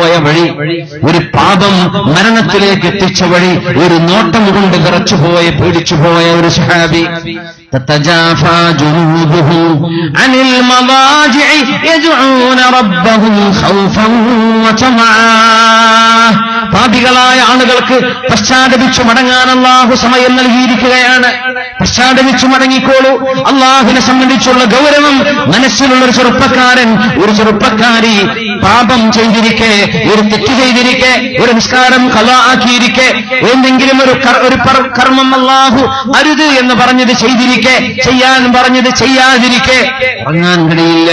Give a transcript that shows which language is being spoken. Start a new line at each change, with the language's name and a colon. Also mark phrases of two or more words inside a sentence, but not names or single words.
Malayalam: വഴി, ഒരു പാപം മരണത്തിലേക്ക് എത്തിച്ച വഴി, ഒരു നോട്ടം കൊണ്ട് വിറച്ചുപോയ പേടിച്ചുപോയ ഒരു സഹാബി.
Arabic: تتجافى جنوبهم عن المضاجع يدعون ربهم خوفا وطمعا.
Malayalam: പാപികളായ ആളുകൾക്ക് പശ്ചാത്തപിച്ചു മടങ്ങാൻ അല്ലാഹു സമയം നൽകിയിരിക്കുകയാണ്. പശ്ചാത്തപിച്ചു മടങ്ങിക്കോളൂ. അല്ലാഹുവിനെ സംബന്ധിച്ചുള്ള ഗൗരവം മനസ്സിലുള്ള ഒരു ചെറുപ്പക്കാരൻ, ഒരു ചെറുപ്പക്കാരി പാപം ചെയ്തിരിക്കെ, ഒരു തെറ്റ് ചെയ്തിരിക്കെ, ഒരു നിസ്കാരം ഖളാ ആക്കിയിരിക്കെ, എന്തെങ്കിലും ഒരു കർമ്മം അല്ലാഹു അരുത് എന്ന് പറഞ്ഞത് ചെയ്തിരിക്കെ, ചെയ്യാൻ പറഞ്ഞത് ചെയ്യാതിരിക്കെ ഉറങ്ങാൻ കഴിയില്ല.